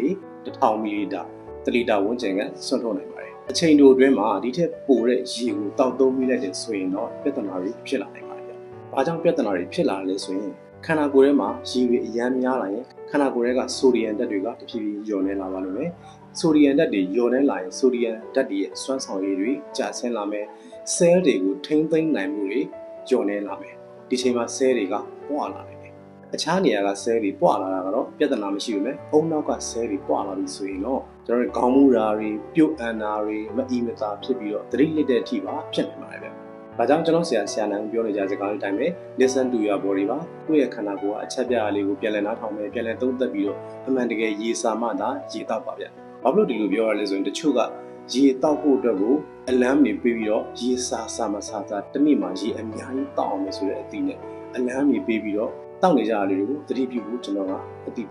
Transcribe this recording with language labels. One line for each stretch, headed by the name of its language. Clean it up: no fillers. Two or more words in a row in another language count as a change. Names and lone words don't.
Burmese: 1000 မီလီလီတာ1လီတာဝန်းကျင်ကစွန့်ထုတ်နိုင်ပါတယ်။အချိန်တိုအတွင်းမှာဒီထက်ပိုတဲ့ရေကိုတောက်သုံးမိလိုက်တဲ့ဆိုရင်တော့ပြဿနာတွေဖြစ်လာနိုင်ပါတယ်ဗျ။ဘာကြောင့်ပြဿနာတွေဖြစ်လာလဲဆိုရင်ခန္ဓာကိုယ်ထဲမှာရေတွေအများများလာရင်ခန္ဓာကိုယ်ထဲကဆိုဒီယမ်ဓာတ်တွေကတဖြည်းဖြည်းလျော့နေလာပါလိမ့်မယ်။ဆိုဒီယမ်ဓာတ်တွေလျော့နေလာရင်ဆိုဒီယမ်ဓာတ်တွေရဲ့စွမ်းဆောင်ရည်တွေကျဆင်းလာမယ်။ဆဲလ်တွေကိုထိမ့်သိမ်းနိုင်မှုတွေလျော့နေလာမယ်။ဒီချိန်မှာဆဲလ်တွေကပွာ လာတယ်။အခြားနေရာကဆဲလ်တွေပွာလာတာကတော့ပြဿနာမရှိဘူး။အုံနောက်ကဆဲလ်တွေပွာလာပြီဆိုရင်တော့ကျွန်တော်တို့ခေါင်းမူတာတွေပြုတ်အန်တာတွေမအီမသာဖြစ်ပြီးတော့သတိလစ်တဲ့အထိပါဖြစ်နေပါတယ်ဗျ။ဒါကြောင့်ကျွန်တော်ဆရာနန်းပြောနေကြစကားလေးတိုင်းပဲ
English: listen to your body
Burmese: ပါကိုယ့်ရဲ့ခန္ဓာကိုယ်ကအချက်ပြအလေးကိုပြန်လည်နားထောင်မယ်ပြန်လည်သုံးသပ်ပြီးတော့ အမှန်တကယ်ရေစာမှသာရေတောက်ပါဗျ။ဘာလို့ဒီလိုပြောရလဲဆိုရင်တချို့ကရေတောက်ဖို့အတွက်ကိုအလန်းနေပြီးတော့ရေစာမစာတနေ့မှာရေအများကြီးတောက်အောင်မယ်ဆိုတဲ့အသီးနဲ့အလန်းနေပြီးတော့တောက်နေကြရလေးတွေကိုသတိပြုဖို့ကျွန်တော်ကအသိ